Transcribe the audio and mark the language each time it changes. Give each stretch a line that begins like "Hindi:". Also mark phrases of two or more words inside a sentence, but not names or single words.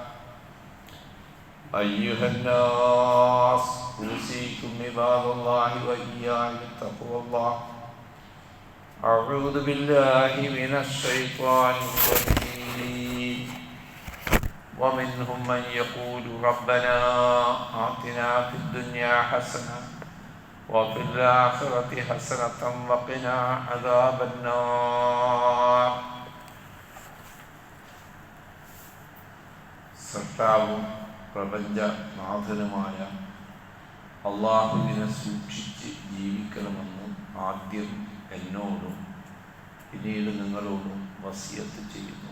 Arabic: أيها الناس أوصيكم عباد الله وإياي بتقوى الله أعوذ بالله من الشيطان الرجيم ومنهم من يقول ربنا آتنا في الدنيا حسنة وفي الآخرة حسنة وقنا عذاب النار
Malayalam: സൃഷ്ടാവും പ്രപഞ്ചനാഥനുമായ അള്ളാഹുവിനെ സൂക്ഷിച്ച് ജീവിക്കണമെന്ന് ആദ്യം എന്നോടും പിന്നീട് നിങ്ങളോടും വസിയത്ത് ചെയ്യുന്നു.